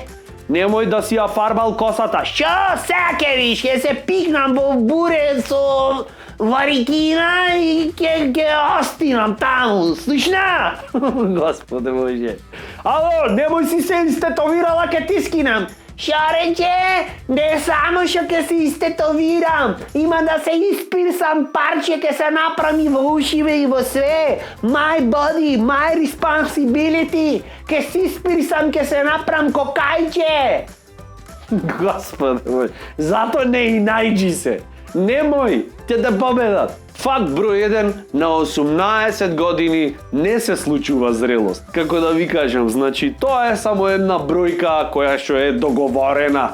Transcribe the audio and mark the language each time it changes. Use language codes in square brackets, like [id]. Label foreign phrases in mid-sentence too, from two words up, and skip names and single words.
[mk] Немој да си ја фарбал косата. Шо саке виш, ќе се пикнам во буре со варикина и ќе остинам таму. Слушна? Господе Боже. Ало, немој си се истетовирала, ќе ти скинам. Шо рече? Не само што ќе се истетовирам, има да се испирсам парче, ќе се направи во ушиве и во све. [en] My body, my responsibility. [mk] Ќе се испирсам, ќе се направам кокајче. Господе мой, зато не и најджи се. Немој, ќе те победат. Факт број 1, на 18 години не се случува зрелост. Како да ви кажам, значи тоа е само една бројка која што е договорена.